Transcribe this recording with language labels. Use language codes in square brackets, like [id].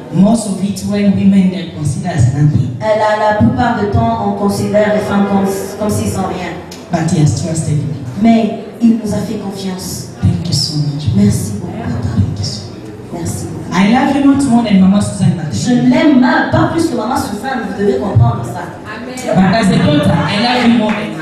[en] Most of it when women they're considered as nothing, [fr] La plupart du temps, on considère les femmes comme s'ils sont rien. [en] but he has trusted me. [fr] Mais il nous a fait confiance. [en] Thank you so much. [fr] Merci beaucoup papa. [en] Thank you so much. [fr] Merci beaucoup. [en] I love you not more than Mama Susan [fr] Je [en] Martin. [fr] l'aime pas plus que maman Suzanne, vous devez comprendre ça. [en] But as a daughter, I love you more than her.